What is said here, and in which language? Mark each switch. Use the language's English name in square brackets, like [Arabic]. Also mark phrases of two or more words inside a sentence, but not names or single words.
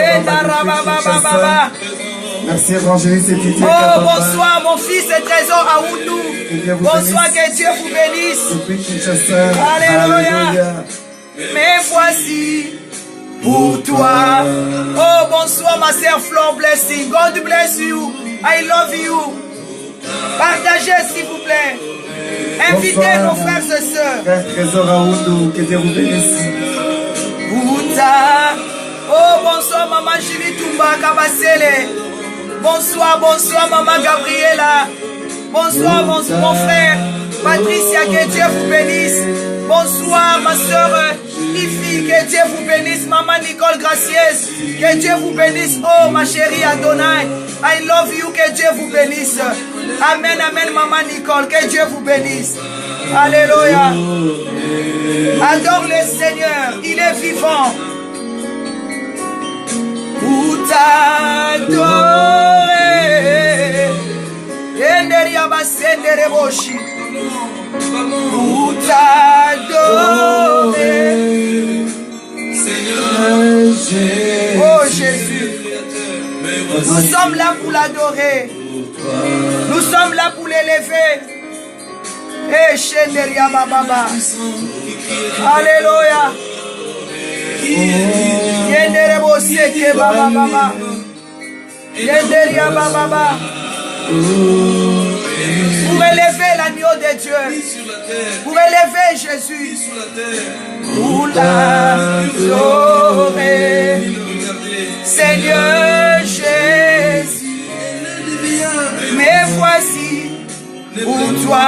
[French] Merci, évangéliste et Didier. Oh, bonsoir, mon fils et trésor à Oundou. Bonsoir, que Dieu vous bénisse. Alléluia. Mais voici pour toi. Oh, bonsoir, ma sœur Flore Blessing. [English] God bless you. I love you. [French] Partagez, s'il vous plaît. Invitez nos frères et sœurs. Frère trésor à Oundou, que Dieu vous bénisse. Bouta. Oh, bonsoir, maman Julie Toumba Kabasele. Bonsoir, maman Gabriela. Bonsoir, mon frère Patricia, que Dieu vous bénisse. Bonsoir, ma soeur Ifi, que Dieu vous bénisse. Maman Nicole Graciez, que Dieu vous bénisse. Oh, ma chérie Adonai, [English] I love you, [French] que Dieu vous bénisse. Amen, amen, maman Nicole, que Dieu vous bénisse. Alléluia. Adore le Seigneur, il est vivant. Pour t'adorer, pour t'adorer, oh Jésus, nous sommes là pour l'adorer, nous sommes là pour l'élever. Et Shenderia Baba, alléluia. Yenderebo seke baba baba. Yenderia baba baba. Pour élever l'agneau de Dieu, pour élever Jésus, pour l'adorer, Seigneur Jésus, mais voici pour toi.